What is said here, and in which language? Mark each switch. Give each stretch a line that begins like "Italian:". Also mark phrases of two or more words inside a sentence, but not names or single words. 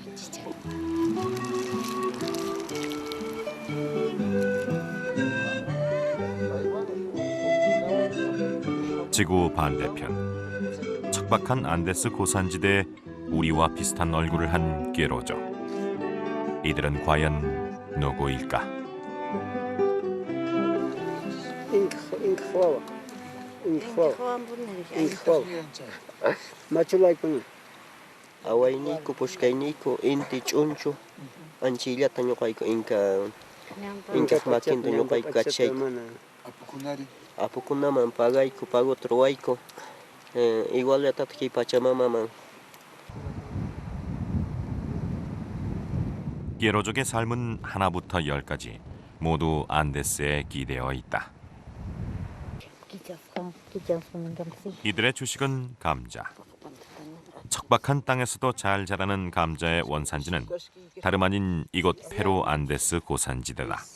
Korean: 지구 반대편 척박한 안데스 고산지대에 우리와 비슷한 얼굴을 한 게로족. 이들은 과연 누구일까?
Quechua: Awainiko, pushkainiko, inti chunchu, anchillata ñuqayku inka makinta ñuqayku kachayku. Apukunari. Apukunaman pagayku, paguta ruwayku, iguallatata kay Pachamamaman.
Korean: 게로족의 삶은 하나부터 열까지 모두 안데스에 기대어 있다. 이들의 주식은 감자. 척박한 땅에서도 잘 자라는 감자의 원산지는 다름 아닌 이곳 페루 안데스 고산지대다.